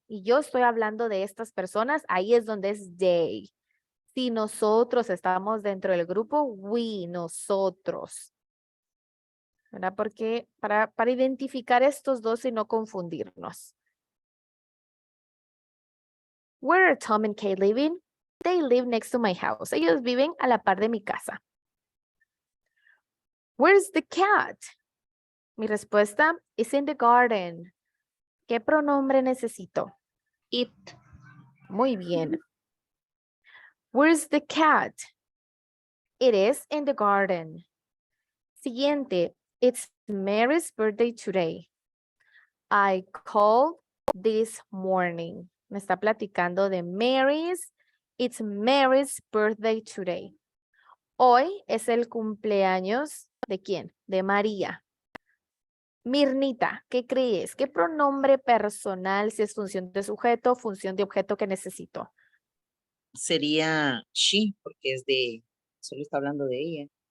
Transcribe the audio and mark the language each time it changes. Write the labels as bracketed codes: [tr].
[es] Y yo estoy hablando de estas personas, ahí es donde es they. Si nosotros estamos dentro del grupo, we, nosotros. ¿Verdad? Porque para identificar estos dos y no confundirnos. [en] Where are Tom and Kate living? They live next to my house. [es] Ellos viven a la par de mi casa. [en] Where's the cat? [es] Mi respuesta [en] is in the garden. [es] ¿Qué pronombre necesito? [en] It. [es] Muy bien. [en] Where's the cat? It is in the garden. [es] Siguiente. [en] It's Mary's birthday today. I called this morning. [es] Me está platicando de Mary's. [en] It's Mary's birthday today. [es] Hoy es el cumpleaños ¿de quién? De María. Mirnita, ¿qué crees? ¿Qué pronombre personal, si es función de sujeto, función de objeto que necesito? Sería she, porque es de, solo está hablando de ella.